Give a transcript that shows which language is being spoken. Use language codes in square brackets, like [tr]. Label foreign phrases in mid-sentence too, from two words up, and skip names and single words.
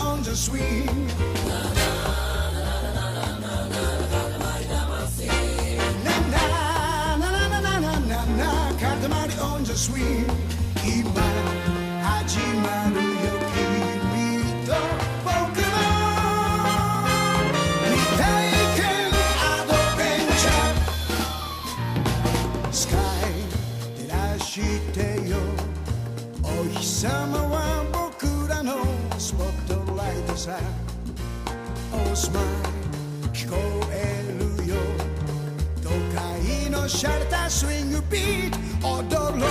[en] the swing. Na na na na na na, Katamari on the swing. [ja] 今始まるよ君と僕の未体験アドベンチャー。スカイ照らしてよ、お日様は僕らのスポットライトさ。 [en] Oh smile [ja] 聞こえるよ、都会のシャレたスイングビート踊ろうよ。